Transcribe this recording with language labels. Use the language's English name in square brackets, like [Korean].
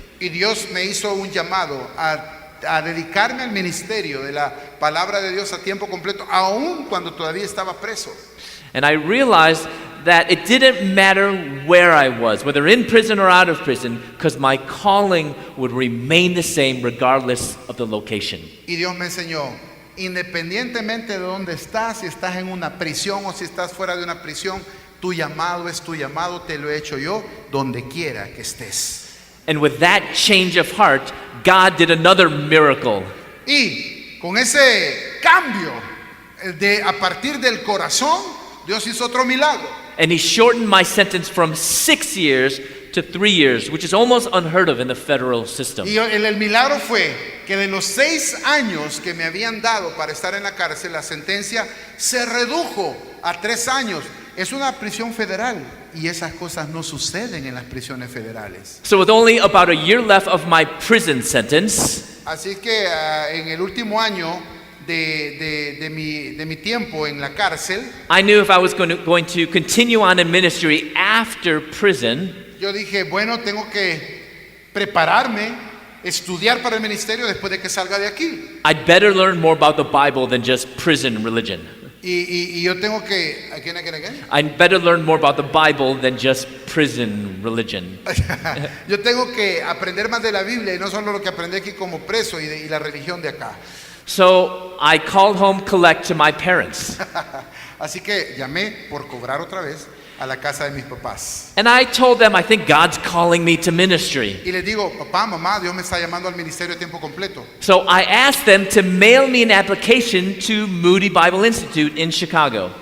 [Spanish] Y Dios me hizo un llamado a dedicarme al ministerio de la palabra de Dios a tiempo completo, aun cuando todavía estaba preso. [English] And I realized that it didn't matter where I was, whether in prison or out of prison, because my calling would remain the same regardless of the location. [Spanish] Y Dios me enseñó, independientemente de dónde estás, si estás en una prisión o si estás fuera de una prisión, tu llamado es tu llamado, te lo he hecho yo, donde quiera que estés. [English] And with that change of heart, God did another miracle. [Spanish] Y con ese cambio a partir del corazón, Dios hizo otro milagro. [English] And He shortened my sentence from 6 years to 3 years, which is almost unheard of in the federal system. [Spanish] Y el milagro fue que de los 6 años que me habían dado para estar en la cárcel, la sentencia se redujo a 3 años. Es una prisión federal y esas cosas no suceden en las prisiones federales. [English] So with only about a year left of my prison sentence, [Spanish] Así que en el último año de mi tiempo en la cárcel, [English] I knew if I was going to continue on in ministry after prison, [Spanish] yo dije, bueno, tengo que prepararme, estudiar para el ministerio después de que salga de aquí. [English] I'd better learn more about the Bible than just prison religion. [Spanish] Y yo tengo que... [English] ¿Again? I'd better learn more about the Bible than just prison religion. [Spanish] Yo tengo que aprender más de la Biblia y no solo lo que aprendí aquí como preso y la religión de acá. [English] So I called home collect to my parents. [Spanish] Así que llamé por cobrar otra vez a la casa de mis papás. [English] And I told them, I think God's calling me to ministry. [Spanish] Y les digo, papá, mamá, Dios me está llamando al ministerio a tiempo completo. [English] So I asked them to mail me an application to Moody Bible Institute in Chicago.